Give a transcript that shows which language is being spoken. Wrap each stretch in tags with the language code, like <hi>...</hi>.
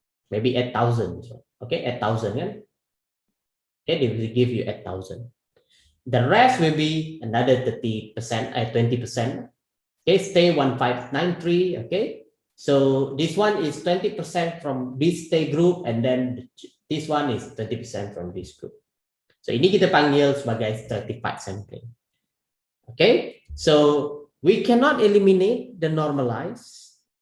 <en>Maybe 8,000. Okay, 8,000. Yeah? Okay, they will give you 8,000. The rest will be another 30%, 20%. Okay, stay 1593. Okay, so this one is 20% from this stay group, and then this one is 20% from this group.</en> <ms>So ini kita panggil sebagai stratified sampling.</ms> <en>Okay, so we cannot eliminate the normalized.</en>